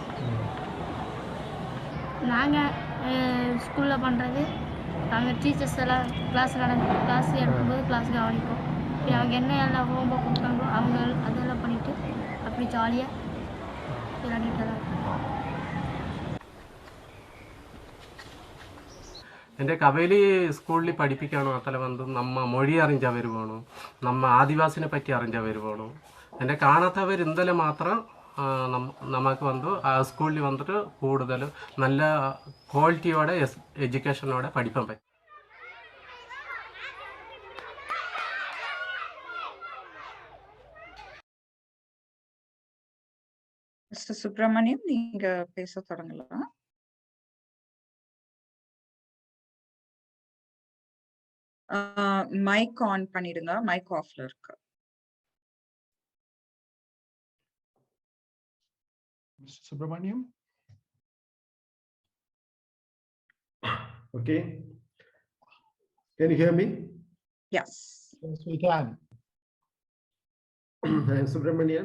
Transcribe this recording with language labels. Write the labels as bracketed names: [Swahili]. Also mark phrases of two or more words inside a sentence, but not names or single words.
[Tamil] நாங்கள் ஸ்கூலில் பண்ணுறது, நாங்கள் டீச்சர்ஸ் எல்லாம் கிளாஸ் எடுக்கும்போது கிளாஸ் கவனிப்போம். அவங்க என்ன எல்லாம் ஹோம் ஒர்க் கொடுத்தாங்களோ அவங்க அதெல்லாம் பண்ணிவிட்டு அப்படி ஜாலியாக விளையாடிட்டு தான் இருப்போம். [Malayalam] എൻ്റെ കവയിൽ സ്കൂളിൽ പഠിപ്പിക്കാനോ അതല്ല വന്ന് നമ്മ മൊഴി അറിഞ്ഞവർ വേണം, നമ്മ ആദിവാസിനെ പറ്റി അറിഞ്ഞവർ വേണം. എൻ്റെ കാണാത്തവർ ഇന്നലെ മാത്രം നമുക്ക് വന്ന് സ്കൂളിൽ വന്നിട്ട് കൂടുതൽ നല്ല ക്വാളിറ്റിയോടെ എഡ്യൂക്കേഷനോടെ പഠിക്കാൻ പറ്റും. [Tamil] Mr. Subramaniam, நீங்க பேச தொடங்கலாம். மைக் ஆன் பண்ணிடுங்க, மைக் ஆஃப்ல இருக்கு. [English] Mr. Subramaniam? Okay. Can you hear me? Yes. Yes, we can. I am Subramanian.